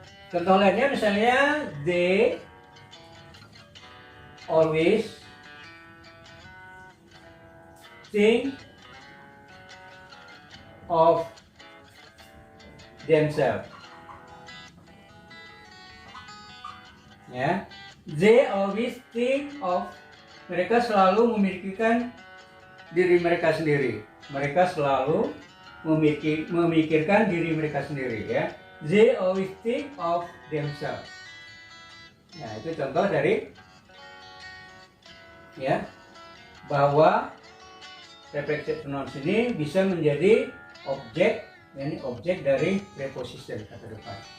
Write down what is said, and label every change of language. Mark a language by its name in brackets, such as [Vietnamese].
[Indonesian] Contoh lainnya misalnya [English] they always think of themselves. [Indonesian] Ya, [English] they always think of, [Indonesian] mereka selalu memikirkan diri mereka sendiri. Mereka selalu memikirkan diri mereka sendiri, ya. [English] They always think of themselves. [Indonesian] Nah, itu contoh dari, ya, bahwa reflexive pronouns ini bisa menjadi objek, ini objek dari preposition kata depan.